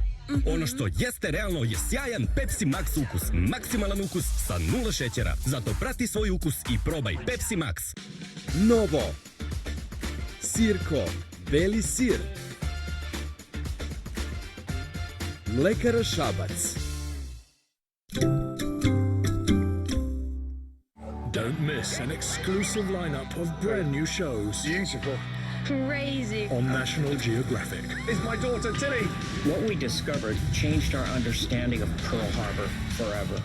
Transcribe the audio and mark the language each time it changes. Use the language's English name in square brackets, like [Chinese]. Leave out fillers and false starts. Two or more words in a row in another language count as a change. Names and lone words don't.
[Serbian] Ono što jeste realno je sjajan Pepsi Max ukus, maksimalan ukus sa 0 šećera. Zato prati svoj ukus i probaj Pepsi Max. Novo. Sirko, beli sir. Mlekara Šabac. [English] Don't miss an exclusive lineup of brand new shows. Beautiful. Crazy. On National Geographic. Is my daughter Tilly? What we discovered changed our understanding of Pearl Harbor forever.